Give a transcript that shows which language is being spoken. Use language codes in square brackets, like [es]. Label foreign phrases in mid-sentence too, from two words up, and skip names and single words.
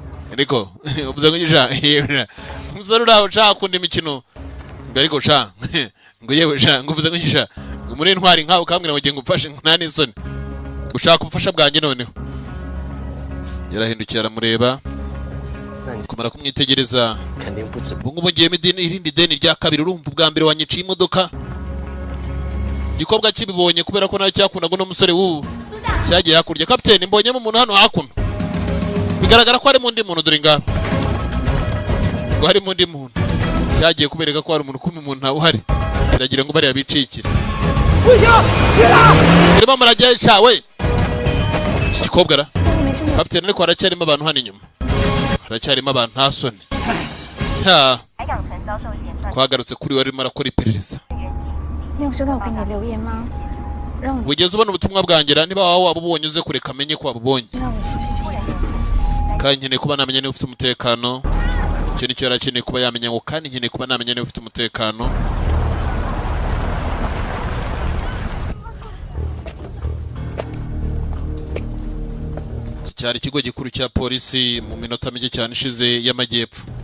[rw] niko uvuze ngo iki ja umusore uraho ushaka kunda imikino ngo ariko sha ngo yewe sha ngo uvuze ngo iki ja ngo muri intwari nkawe ukambwira ngo nge ngufashe nta n'isoni ushaka ubufasha bwanjye noneho. yarahindukira aramureba [zh] 那你 [rw] kumara kumwitegereza [zh] 肯定不止 [rw] ubu ngubu ngiyemo irindi deni rya kabiri. urumva ubwa mbere wanyiciye imodoka igikobwa kibibonye kubera ko nawe cyakundaga uno musore w'ubu cyagiye hakurya. kapiteni mbonyemo umuntu hano hakuno bigaragara ko harimo undi muntu dore ngaho ngo harimo undi muntu cyagiye kubereka ko hari umuntu kumwe umuntu ntawe uhari biragira ngo bariya bicikire. urimo murajya cawe iki gikobwa ra [zh] 没事没事， [rw] kapiteni ariko haracyarimo abantu hano inyuma haracyarimo abantu nta soni. [zh] 海港城遭受嫌犯， [rw] twagarutse kuri we arimo arakora iperereza. [zh] 你有收到我给你的留言吗？让我 [rw] wigeze ubona ubutumwa bwanjye niba waba wabubonye uze kureka amenye ko wabubonye. [zh] 知道我是不是别人。 [rw] kandi nkeneye kuba namenya niba ufite umutekano. Icyo nicyo yari akeneye kuba yamenya ngo kandi nkeneye kuba namenya niba ufite umutekano. Cyari ikigo gikuru cya polisi mu minota mike cyane ishize y'amajyepfo.